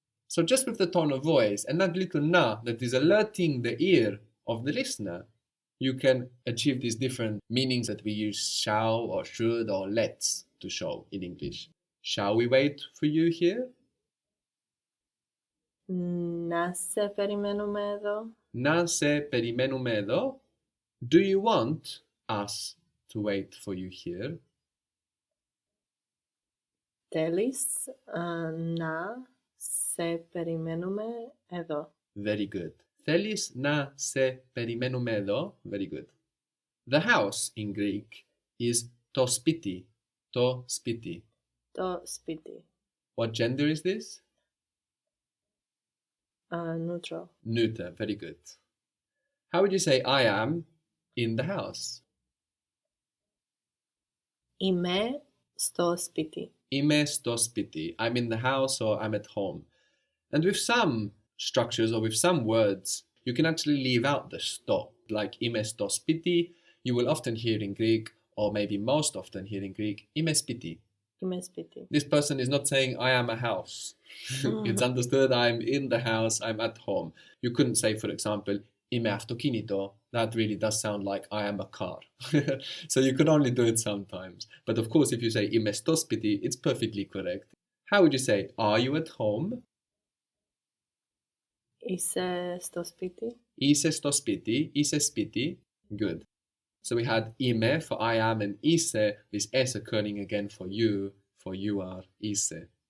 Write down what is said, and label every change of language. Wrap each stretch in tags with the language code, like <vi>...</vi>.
<en>So just with the tone of voice and that little na that is alerting the ear of the listener, you can achieve these different meanings that we use shall or should or let's to show in English. Shall we wait for you here?</en> <el>Να σε περιμένουμε εδώ. Να σε περιμένουμε εδώ.</el> <en>Do you want us to wait for you here?</en> <el>Θέλεις να σε περιμένουμε εδώ.</el> <en>Very good.</en> <el>Θέλεις να σε περιμένουμε εδώ?</el> <en>Very good. The house in Greek is</en> <el>to spiti. To spiti. Το σπίτι.</el> <en>What gender is this? Neutral. Neuter. Very good. How would you say I am in the house?</en> <el>Είμαι στο σπίτι. Είμαι στο σπίτι.</el> <en>I'm in the house or I'm at home. And with some structures or with some words, you can actually leave out the sto. Like</en> <el>είμαι στο σπίτι,</el> <en>you will often hear in Greek, or maybe most often hear in Greek,</en> <el>είμαι σπίτι. Είμαι σπίτι.</el> <en>This person is not saying I am a house. It's understood I'm in the house, I'm at home. You couldn't say, for example,</en> <el>είμαι αυτοκίνητο.</el> <en>That really does sound like I am a car. So you could only do it sometimes. But of course, if you say</en> <el>είμαι στο σπίτι,</el> <en>it's perfectly correct. How would you say, are you at home?</en> <el>Είσαι στο σπίτι. Είσαι στο σπίτι, είσαι σπίτι.</el> <en>Good. So we had είμαι for I am and είσαι, this s occurring again for you are, είσαι.</en>